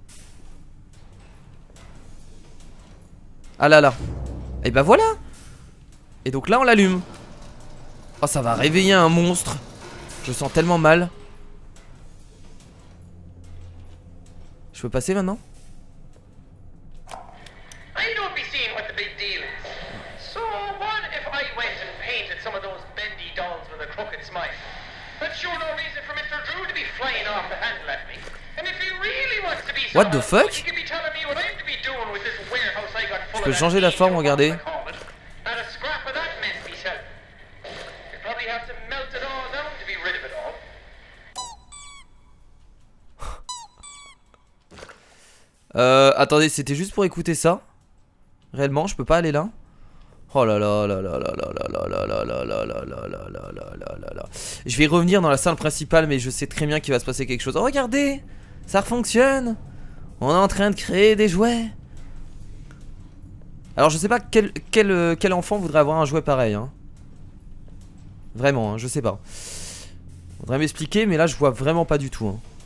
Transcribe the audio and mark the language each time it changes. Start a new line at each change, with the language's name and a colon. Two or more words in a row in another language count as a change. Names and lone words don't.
French: Ah là là. Et bah voilà. Et donc là on l'allume. Oh, ça va réveiller un monstre. Je sens tellement mal. Je peux passer maintenant?
English: What the fuck?
French: Je peux changer la forme, regardez. Attendez, c'était juste pour écouter ça. Réellement, je peux pas aller là. Oh là là là là là là là là là là là là là là là là là là. Je vais revenir dans la salle principale, mais je sais très bien qu'il va se passer quelque chose. Oh, regardez, ça fonctionne. On est en train de créer des jouets. Alors je sais pas quel enfant voudrait avoir un jouet pareil hein. Vraiment hein, je sais pas. Faudrait m'expliquer, mais là je vois vraiment pas du tout hein.